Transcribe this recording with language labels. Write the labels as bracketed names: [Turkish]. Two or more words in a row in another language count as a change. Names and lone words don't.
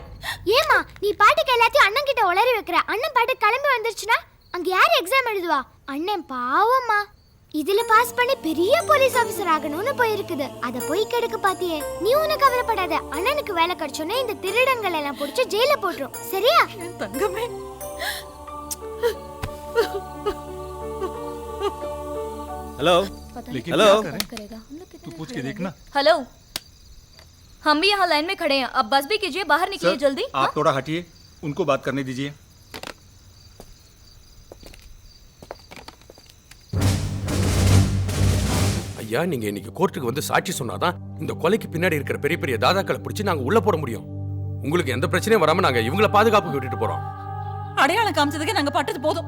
[Tamil] ஏமா நீ பாட்டுக்கு எல்லாத்தையும் அண்ணன் கிட்ட உளறி வைக்கிற? அண்ணன் பாட்டு கிளம்பி வந்துருச்சுன்னா அங்க யார் எக்ஸாம் எழுதுவா? அண்ணன் பாவம்மா, இதுல பாஸ் பண்ணி பெரிய [English] police officer [Tamil] ஆகணும்னு போயிருக்குது. அத போய் கெடுக்க பாத்தியே. நீ ஒன்னும் கவலைப்படாத. அண்ணனுக்கு வேலை கிடைச்சோன்னே இந்த திருடங்கள் எல்லாம் பிடிச்சு ஜெயில போட்டுரும். சரியா? தங்கமே. [Hindi] हेलो हेलो, तू पूछ के देखना। हेलो, हम भी यहाँ लाइन में खड़े हैं, अब बस भी कीजिए, बाहर निकलिए जल्दी। आप थोड़ा हटिए, उनको बात करने दीजिए। [Tamil] ஐயா, நீங்க இன்னைக்கு கோர்ட்டுக்கு வந்து சாட்சி சொன்னாதான் இந்த கொலைக்கு பின்னாடி இருக்கிற பெரிய பெரிய தாதாக்களை பிடிச்சி நாங்க உள்ள போட முடியும். உங்களுக்கு எந்த பிரச்சனையும் வராம நாங்க இவங்களை பாதுகாப்புக்கு விட்டுட்டு போறோம். அடையாளம் காமிச்சதுக்கு நாங்க பட்டது போதும்.